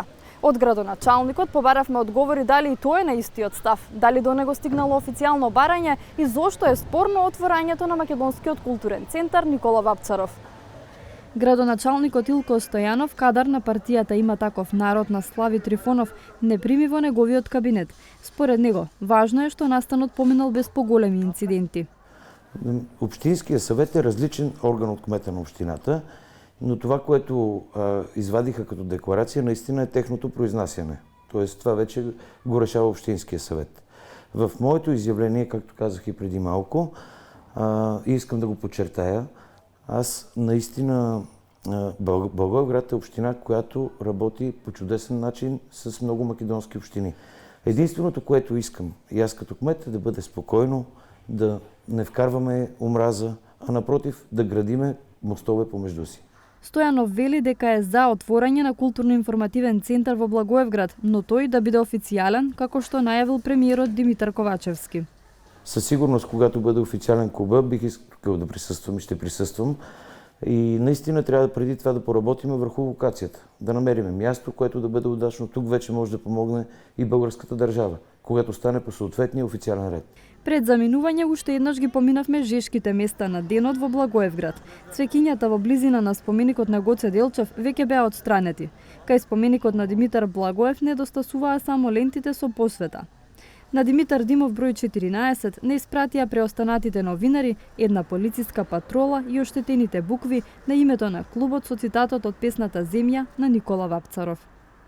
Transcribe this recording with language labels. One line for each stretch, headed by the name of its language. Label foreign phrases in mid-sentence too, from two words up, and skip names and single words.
Macedonian: Од градоначалникот побаравме одговори дали и тој е на истиот став, дали до него стигнало официјално барање и зошто е спорно отворањето на Македонскиот културен центар Никола Вапцаров. Градоначалникот Илко Стојанов, кадар на партијата Има таков народ на Слави Трифонов, не прими во неговиот кабинет. Според него, важно е што настанот поминал без поголеми инциденти.
Bulgarian: Общинският съвет е различен орган от кмета на общината, но това, което извадиха като декларация, наистина е техното произнасяне. Тоест, това вече го решава Общинския съвет. В моето изявление, както казах и преди малко, и искам да го подчертая, аз наистина Благоевград е община, която работи по чудесен начин с много македонски общини. Единственото, което искам и аз като кмет, е да бъде спокойно, да не вкарваме омраза, а напротив да градиме мостове помежду си.
Macedonian: Стојанов вели дека е за отворање на културно-информативен центар во Благоевград, но тој да биде официјален, како што најавил премиерот Димитар Ковачевски.
Bulgarian: Със сигурност, когато бъде официален клуба, бих искал да присъствам и ще присъствам. И наистина трябва преди това да поработим върху локацията, да намерим място, което да бъде удачно. Тук вече може да помогне и българската държава, когато стане по съответния официален ред.
Macedonian: Пред заминување уште еднаш ги поминавме жешките места на денот во Благоевград. Цвеќињата во близина на споменикот на Гоце Делчев веќе беа отстранети. Кај споменикот на Димитар Благоев недостасуваа само лентите со посвета. На Димитар Димов број 14 не испратија преостанатите новинари, една полициска патрола и оштетените букви на името на клубот со цитатот од песната Земја на Никола Вапцаров.